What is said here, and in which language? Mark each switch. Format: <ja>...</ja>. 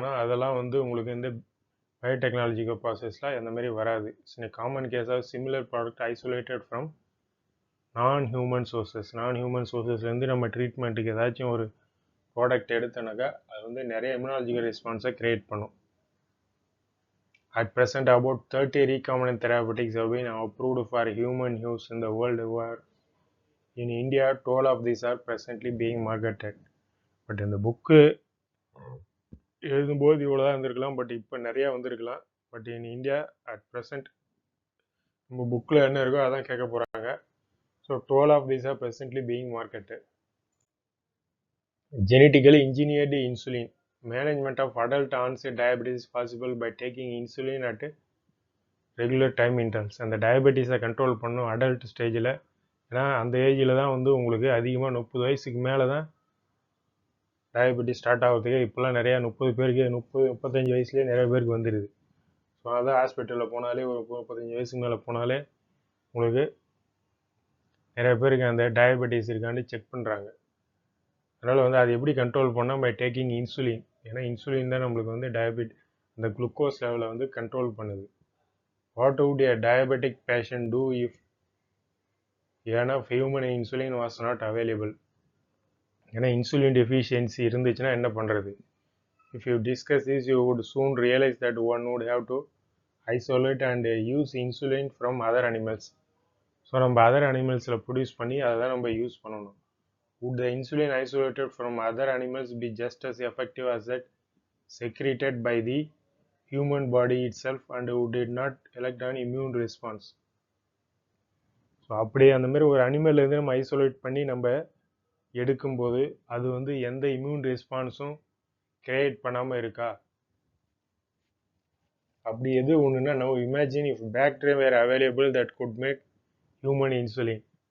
<ta>ஆனால் அதெல்லாம் வந்து உங்களுக்கு இந்த பயோடெக்னாலஜிக்கல் ப்ராசஸ்லாம் அந்த மாதிரி வராது.</ta> <en>it's common case of similar product isolated from non human</en> <ta>சோர்சஸ்லேருந்து நம்ம ட்ரீட்மெண்ட்டுக்கு ஏதாச்சும் ஒரு ப்ராடக்ட் எடுத்தோன்னாக்கா அது வந்து நிறைய இம்யூனாலஜிக்கல் ரெஸ்பான்ஸை க்ரியேட் பண்ணும்.</ta> <en>At present, about 30 recombinant therapeutics have been approved for human use in the world over. In India, 12 of these are presently being marketed.</en> <ta>But இந்த புக்கு எழுதும்போது இவ்வளோ தான் இருந்திருக்கலாம், பட் இப்போ நிறையா வந்திருக்கலாம்.</ta> <en>but in India at present</en> <ta>நம்ம புக்கில் என்ன இருக்கோ அதான் கேட்க போகிறாங்க.</ta> <en>So 12 of these are presently being marketed. Genetically engineered insulin. Management of adult onset diabetes is possible by taking insulin at regular time intervals.</en> <ta>அந்த டயபெட்டிஸை கண்ட்ரோல் பண்ணும் அடல்ட் ஸ்டேஜில் ஏன்னா அந்த ஏஜில் தான் வந்து உங்களுக்கு அதிகமாக 30 வயசுக்கு மேலே தான் டயபெட்டிஸ் ஸ்டார்ட் ஆகிறதுக்கு இப்போல்லாம் நிறையா 30 பேருக்கு 35 வயசுலேயே நிறைய பேருக்கு வந்துடுது. ஸோ அதான் ஹாஸ்பிட்டலில் போனாலே ஒரு 35 வயசுக்கு மேலே போனாலே உங்களுக்கு நிறைய பேருக்கு அந்த டயபெட்டிஸ் இருக்கான்னு செக் பண்ணுறாங்க. அதனால் வந்து அது எப்படி கண்ட்ரோல் பண்ணால்</ta> <en>By taking insulin.</en> <ta>ஏன்னா இன்சுலின் தான் நம்மளுக்கு வந்து அந்த குளுக்கோஸ் லெவலை வந்து கண்ட்ரோல் பண்ணுது.</ta> <en>What would a diabetic patient do if enough human insulin was not available?</en> <ta>ஏன்னா இன்சுலின் டெஃபிஷியன்சி இருந்துச்சுன்னா என்ன பண்ணுறது?</ta> <en>If you discuss this, you would soon realize that one would have to isolate and use insulin from other animals.</en> <ta>So நம்ம other அனிமல்ஸில் produce பண்ணி அதை தான் நம்ம use பண்ணணும்.</ta> <en>Would the insulin isolated from other animals be just as effective as that secreted by the human body itself, and would it not elect an immune response?</en> <ta>So அப்படியே அந்த மாதிரி ஒரு அனிமல்லேருந்து நம்ம ஐசோலேட் பண்ணி நம்ம எடுக்கும்போது அது வந்து எந்த இம்யூன் ரெஸ்பான்ஸும் கிரியேட் பண்ணாமல் இருக்கா? அப்படி எது ஒன்றுனா,</ta> <en>No imagine if bacteria were available that could make human insulin.</en>